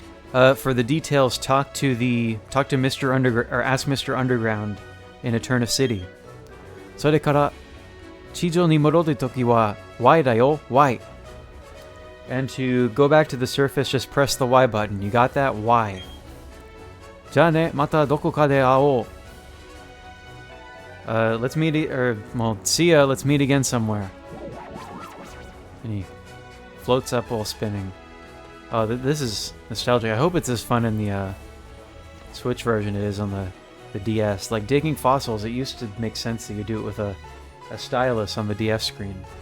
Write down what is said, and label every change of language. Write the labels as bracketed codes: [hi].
[en] For the details, talk to Mr. Underground, or ask Mr. Underground in Eterna City. [ja] それから地上に戻るときは Y だよ, Y. [en] And to go back to the surface, just press the Y button. You got that? Y. [ja] じゃあね、またどこかで会おう. [en] Let's meet, see ya, let's meet again somewhere. And he floats up while spinning. Oh, this is nostalgic. I hope it's as fun in the Switch version it is on the DS. Like, digging fossils, it used to make sense that you do it with a stylus on the DS screen.